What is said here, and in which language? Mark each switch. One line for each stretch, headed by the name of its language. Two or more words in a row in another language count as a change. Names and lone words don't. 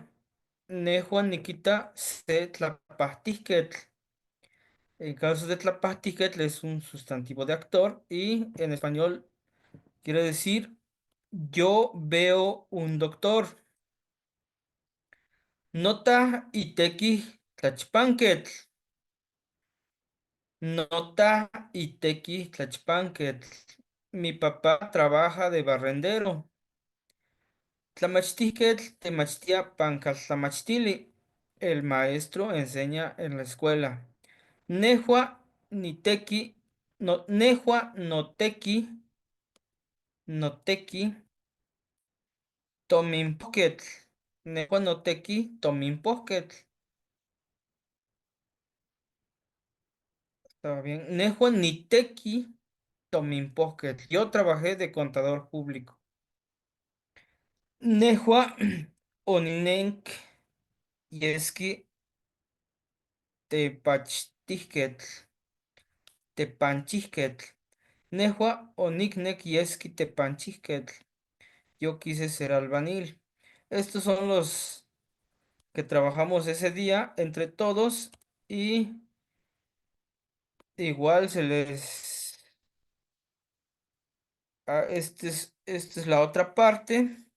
Eastern Huasteca Nahuatl: Ne Juan Nikita se tlapahtiquetl.
Spanish: En caso de tlapahtiquetl es un sustantivo de actor y en español quiere decir yo veo un doctor.
Eastern Huasteca Nahuatl: Nota iteki tlachpanquetl. Nota iteki tlachpanquetl.
Spanish: Mi papá trabaja de barrendero.
Eastern Huasteca Nahuatl: Tlamachtihquetl temachtia pancaltlamachtili.
Spanish: El maestro enseña en la escuela.
Eastern Huasteca Nahuatl: Nehua niteki, no, nehua noteki, tominpoquetl. Nehua noteki, tominpoquetl.
Spanish: Está bien.
Eastern Huasteca Nahuatl: Nehua niteki, tominpoquetl.
Spanish: Yo trabajé de contador público.
Eastern Huasteca Nahuatl: Nehua oninenk yeski tepachtihquetl. Tepanchihquetl. Nehua oniknek yeski tepanchihquetl.
Spanish: Yo quise ser albanil. Estos son los que trabajamos ese día entre todos y igual se les... esta es la otra parte.